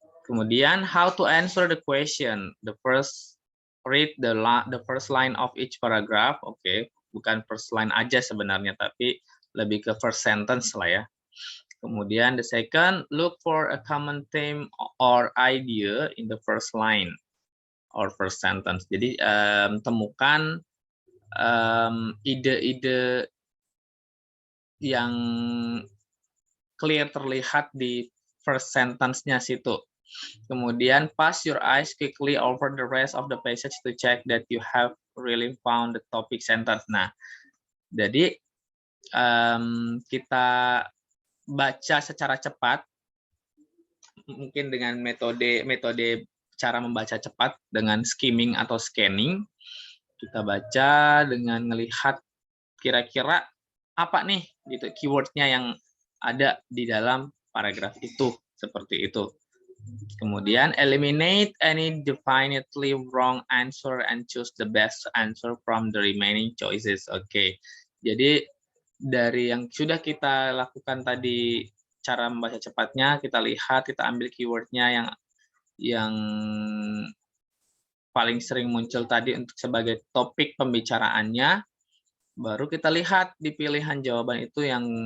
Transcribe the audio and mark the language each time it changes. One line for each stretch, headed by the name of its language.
English: Kemudian how to answer the question. Read the first line of each paragraph.
Indonesian: Oke, bukan first line aja sebenarnya, tapi lebih ke first sentence lah ya.
English: Kemudian the second, look for a common theme or idea in the first line or first sentence.
Indonesian: Jadi temukan ide-ide yang clear terlihat di first sentence-nya situ.
English: Kemudian pass your eyes quickly over the rest of the passage to check that you have really found the topic sentence.
Indonesian: Nah, jadi kita baca secara cepat, mungkin dengan metode cara membaca cepat dengan skimming atau scanning. Kita baca dengan melihat kira-kira apa nih gitu keywordnya yang ada di dalam paragraf itu, seperti itu.
English: Kemudian eliminate any definitely wrong answer and choose the best answer from the remaining choices. Oke.
Indonesian: Jadi dari yang sudah kita lakukan tadi, cara membaca cepatnya, kita lihat, kita ambil keywordnya yang paling sering muncul tadi untuk sebagai topik pembicaraannya, baru kita lihat di pilihan jawaban itu yang